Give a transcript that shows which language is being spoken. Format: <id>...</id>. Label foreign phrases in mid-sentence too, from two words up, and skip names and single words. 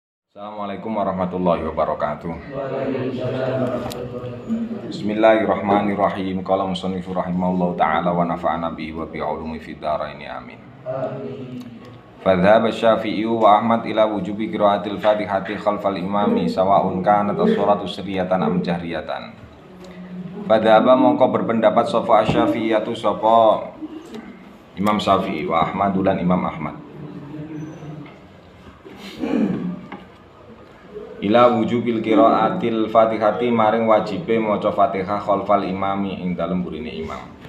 <ar>السلام عليكم ورحمة الله وبركاته. بسم الله الرحمن الرحيم. قال المصنف رحمه الله تعالى ونفعنا به وبعلومه في الدارين آمين. فذهب الشافعي وأحمد إلى وجوب قراءة الفاتحة خلف الإمام سواء كانت السورة سرية أم جهرية.</ar> <jv>Fadhhaba mongko berpendapat sapa Asy-Syafi'iyatu sapa Imam Syafi'i wa Ahmad lan Imam Ahmad.</jv> <ar>إلى وجوب قراءة الفاتحة</ar> <jv>maring wajibe maca Fatihah</jv> <ar>خلف الإمام</ar> <jv>ing dalem burine imam.</jv>